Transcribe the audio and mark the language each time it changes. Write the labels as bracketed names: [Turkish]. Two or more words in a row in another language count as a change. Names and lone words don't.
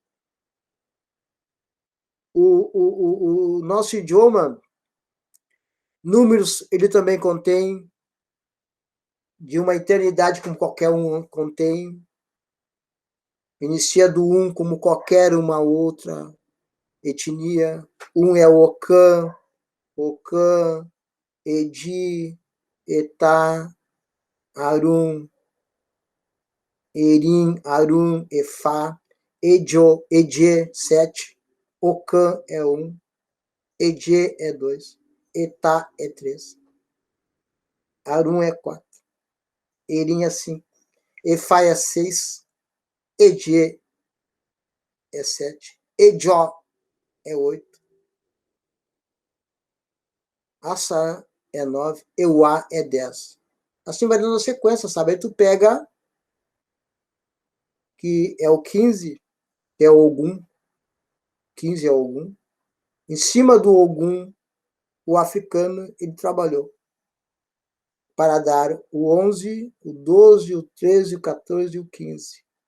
[Portuguese] O nosso idioma, números, ele também contém, de uma eternidade como qualquer um contém. Inicia do como qualquer uma outra etnia. É o [Yoruba] Ocã, Edi, Etá, Arum, Erim, Arum, Efá, Edio, Edie, 7. [Portuguese] Ocã é 1. Edie é 2. Etá é 3. Arum é 4. Erim é 5. Efá é 6. Edie é 7. Edió é 8. Assá é 9. Euá é 10. Assim vai dando a sequência, sabe? Aí tu pega que é o 15, que é o Ogum. 15 é o Ogum. Em cima do Ogum, o africano, ele trabalhou para dar o 11, o 12, o 13, o 14 e o 15.